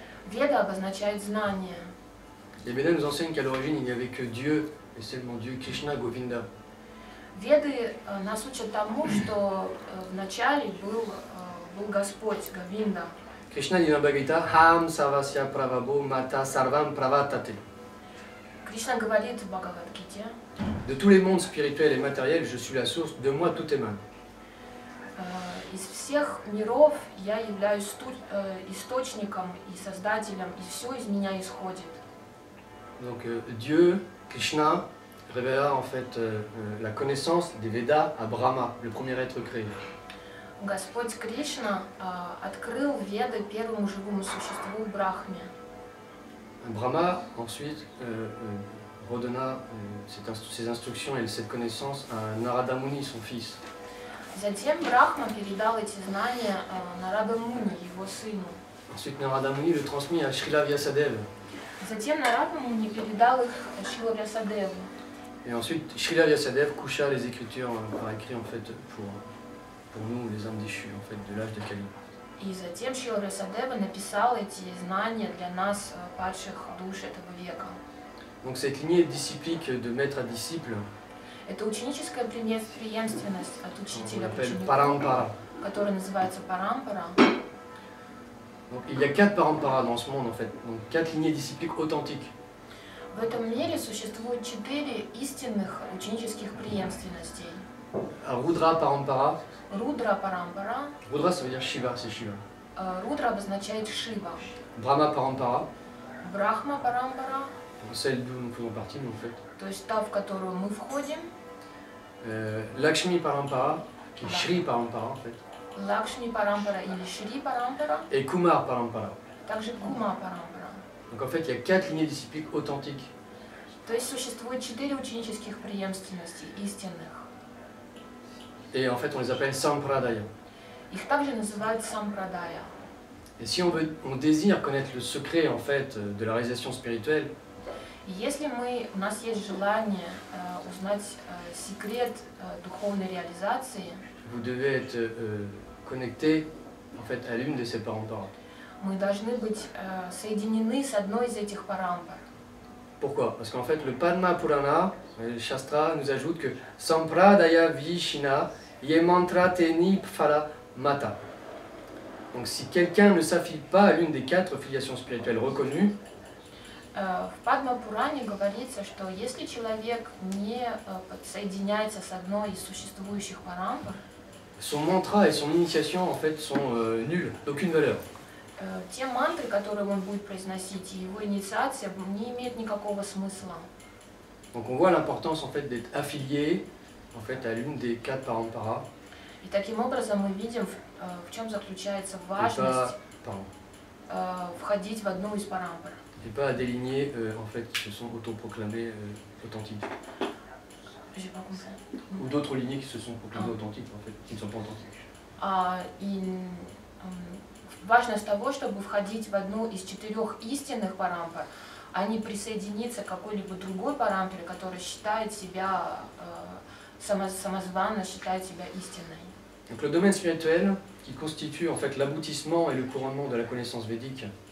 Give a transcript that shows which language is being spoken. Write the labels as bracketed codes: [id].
[ru] Веда обозначает знание. [fr] Les Védas nous enseignent qu'à l'origine, il n'y avait que Dieu, et seulement Dieu, Krishna, Govinda. [ru] Веды нас учат тому, что вначале был Господь, Говинда. [fr] Krishna dit dans Bhagavad Gita, [sa] Ham Sarvasya Pravabo Mata Sarvam Pravatate. [ru] Кришна говорит в Бхагавад-гите: [fr] De tous les mondes spirituels et matériels, je suis la source, de moi tout émane. [ru] из всех миров я являюсь источником и создателем, и все из меня исходит. [fr] Donc Dieu, Krishna, révéla en fait la connaissance des Védas à Brahma, le premier être créé. [ru] Господь Кришна открыл Веды первому живому существу Брахме. [fr] Brahma ensuite redonna ses instructions et cette connaissance à Narada Muni, son fils. [ru] Затем Брахма передал эти знания Нарада Муни, его сыну. [fr] Ensuite Narada Muni le transmit à Srila Vyasadeva. [ru] Затем Нарада Муни передал их Шрила Вьясадеву. [fr] Et ensuite Srila Vyasadeva coucha les écritures par écrit en fait pour nous les âmes déchues en fait de l'âge de Kali. [ru] И затем Шрила Вьясадева написал эти знания для нас, падших душ этого века. [fr] Donc cette lignée disciplique de maître à disciple, [ru] Это ученическая преемственность от [fr] on [ru] учителя к [fr] l'appelle [ru] ученику, [fr] Parampara. [ru] которая называется Парампара. [fr] Donc il y a 4 Paramparas dans ce monde en fait, donc 4 lignées discipliques authentiques. [ru] В этом мире существует 4 истинных ученических преемственностей. [fr] Rudra Parampara, [ru] Рудра Парампара. [fr] Rudra ça veut dire Shiva, c'est Shiva. [ru] Рудра обозначает Шива. [fr] Brahma Parampara, [ru] Брахма Парампара, [fr] celle d'où nous faisons partie nous en fait. [ru] то есть та, в которую мы входим. [fr] Lakshmi Parampara, qui est Shri Parampara en fait. [ru] Лакшми Парампара или Шри Парампара. [fr] Et Kumar Parampara. [ru] Также Кума Парампара. [fr] Donc en fait il y a 4 lignées discipliques authentiques. [ru] То есть существует 4 ученических преемственности истинных. [fr] Et en fait on les appelle Sampradaya. [ru] Их также называют Сампрадая. [fr] Et si on désire connaître le secret en fait de la réalisation spirituelle, [ru] И если у нас есть желание узнать секрет духовной реализации, [fr] vous devez être connecté en fait à l'une de ces paramparas. [ru] мы должны быть соединены с одной из этих парампар. [fr] Pourquoi? Parce qu'en fait le Padma Purana, le Shastra nous ajoute que [sa] Sampradaya Vishina Yemantra Teni Phala Mata. [fr] Donc si quelqu'un ne s'affilie pas à l'une des 4 filiations spirituelles reconnues, [ru] В Падма-Пуране говорится, что если человек не соединяется с одной из существующих парампар, [fr] son mantra et son initiation en fait sont nuls, d'aucune valeur. [ru] те мантры, которые он будет произносить, и его инициация не имеет никакого смысла. [fr] Donc on voit l'importance en fait d'être affilié en fait à l'une des 4 paramparas. [ru] И таким образом мы видим, в чем заключается важность входить в одну из парампар. [fr] Et pas à des lignées en fait qui se sont autoproclamées authentiques. J'ai pas compris. Ou d'autres lignées qui se sont proclamées authentiques en fait, qui ne sont pas authentiques. [ru] И важность того, чтобы входить в одну из 4 истинных парампар, а не присоединиться к какой-либо другой парампаре, которая считает себя самозванно, считает себя истинной. [fr] Donc le domaine spirituel qui constitue en fait l'aboutissement et le couronnement de la connaissance védique.